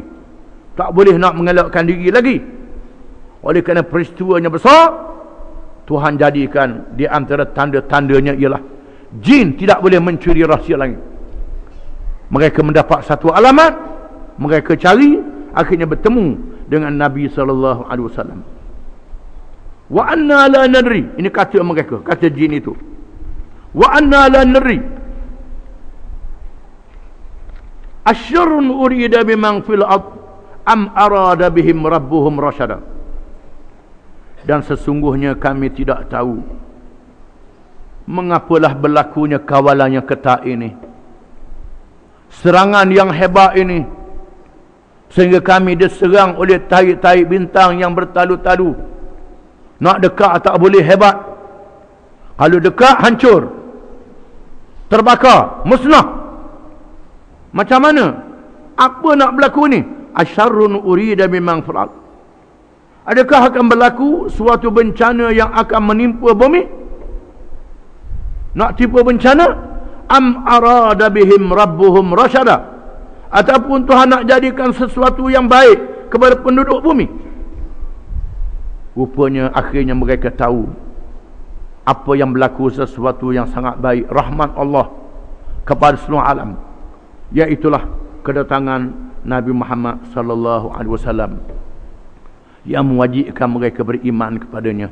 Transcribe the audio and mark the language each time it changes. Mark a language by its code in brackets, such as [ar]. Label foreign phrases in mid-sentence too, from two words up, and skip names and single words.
[ms] Tak boleh nak mengelakkan diri lagi. Oleh kerana peristiwanya besar, Tuhan jadikan di antara tanda-tandanya ialah jin tidak boleh mencuri rahsia langit. Mereka mendapat satu alamat, mereka cari, akhirnya bertemu dengan Nabi SAW. [ar] وأنا لا ندري, [ms] ini kata mereka, kata jin itu. [ar] وأنا لا ندري أشر أريد بمن في الأرض أم أراد بهم ربهم رشدا. [ms] Dan sesungguhnya kami tidak tahu mengapalah berlakunya kawalan yang ketat ini, serangan yang hebat ini, Sehingga kami diserang oleh tahi-tahi bintang yang bertalu-talu. Nak dekat tak boleh, hebat. Kalau dekat, hancur. Terbakar, musnah. Macam mana? Apa nak berlaku ni? [ar] أشر أريد بمن فعل. [ms] Adakah akan berlaku suatu bencana yang akan menimpa bumi? Nak tipu bencana? [ar] أم أراد بهم ربهم رشدا. [ms] Ataupun Tuhan nak jadikan sesuatu yang baik kepada penduduk bumi. Rupanya akhirnya mereka tahu apa yang berlaku, sesuatu yang sangat baik, rahmat Allah kepada seluruh alam. Iaitulah kedatangan Nabi Muhammad [ar] صلى الله عليه وسلم [ms] yang mewajibkan mereka beriman kepadanya.